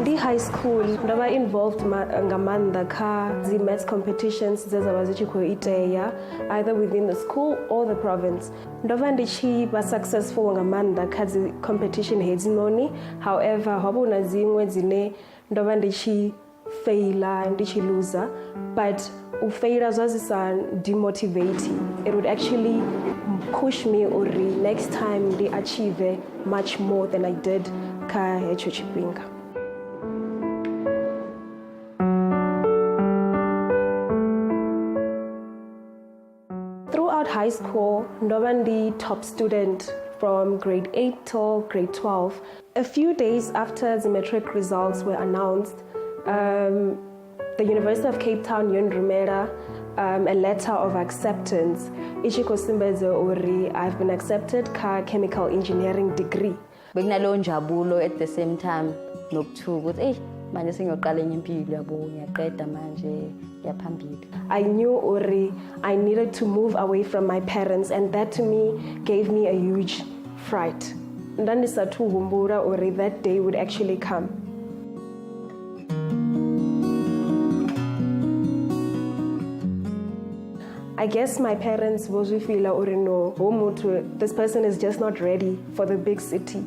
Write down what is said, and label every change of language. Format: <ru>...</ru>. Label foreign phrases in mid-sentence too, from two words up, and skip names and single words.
<en>high school</en> <ve>ndo vha involved nga maanḓa kha dzi</ve> <en>maths competitions</en> <ve>dze dza vha dzi tshi khou itea</ve> <en>either within the school or the province.</en> <ve>Ndo vha ndi tshi vha successful nga maanḓa kha dzi competition hedzinoni, however ho vha na dziṅwe dzine ndo vha ndi tshi faila ndi tshi loser, but u faila zwa zwi sa demotivate,</ve> <en>it would actually push me uri next time ndi achieve much more than I did</en> <ve>kha hetsho tshifhinga.</ve> <en>Throughout high school,</en> <ve>ndo vha ndi</ve> <en>top student from grade 8 till grade 12. A few days after the matric results were announced, the University of Cape Town yonrumela a letter of acceptance.</en> <ve>Ichi khou sumbedza uri</ve> <en>I've been accepted</en> <ve>kha</ve> <en>chemical engineering degree.</en> <zu>Bekunaleyo njabulo</zu> <en>at the same time</en> <zu>nokuthuka ukuthi manje sengiyoqala enye impilo yabo ngiyaqeda manje yaphambili.</zu> <en>I knew uri I needed to move away from my parents, and that to me gave me a huge fright.</en> <ve>Ndandisathuhumbura uri</ve> <en>that day would actually come. I guess my parents</en> <ve>vozwifila uri</ve> <en>no, this person is just not ready for the big city.</en>